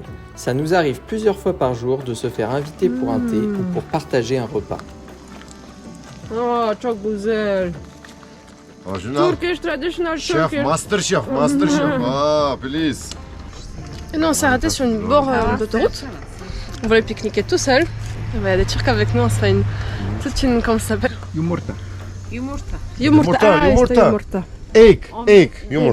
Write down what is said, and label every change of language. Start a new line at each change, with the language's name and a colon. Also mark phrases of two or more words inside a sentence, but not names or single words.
French: Ça nous arrive plusieurs fois par jour de se faire inviter pour un thé ou pour partager un repas.
Turkish: Oh, çok güzel.
English: Original. Turkish, traditional Chef, Turkish. master chef, master chef. Ah, please.
French: Et nous, on s'est arrêté sur une bord d'autoroute. On voulait pique-niquer tout seul. Il y a des Turcs avec nous, on serait toute une, comment ça s'appelle? Yumurta. Yumurta. Yumurta, Ah, yumurta. c'était yumurta.
English: Egg, egg, yumurta.